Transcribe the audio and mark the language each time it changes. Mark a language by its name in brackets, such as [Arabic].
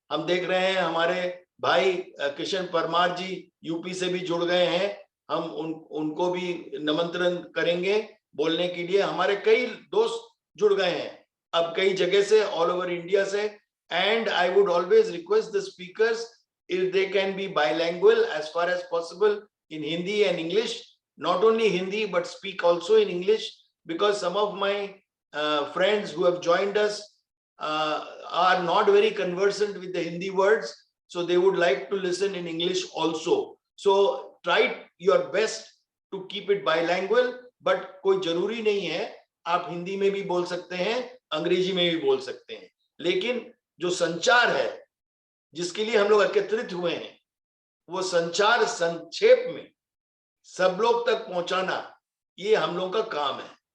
[Hindi] हम देख रहे हैं हमारे भाई किशन परमार जी यूपी से भी जुड़ गए हैं, हम उनको भी निमंत्रण करेंगे बोलने के लिए। हमारे कई दोस्त जुड़ गए हैं अब कई जगह से, ऑल ओवर इंडिया से। [English] And I would always request the speakers if they can be bilingual as far as possible in Hindi and English, not only Hindi but speak also in English, because some of my friends who have joined us are not very conversant with the Hindi words, so they would like to listen in English also. So try your best to keep it bilingual, but [Hindi] कोई जरूरी नहीं है, आप हिंदी में भी बोल सकते हैं, अंग्रेजी में भी बोल सकते हैं, लेकिन जो संचार है जिसके लिए हम लोग एकत्रित हुए हैं, वो संचार संक्षेप में सब लोग तक पहुंचाना, ये हम लोग का काम है।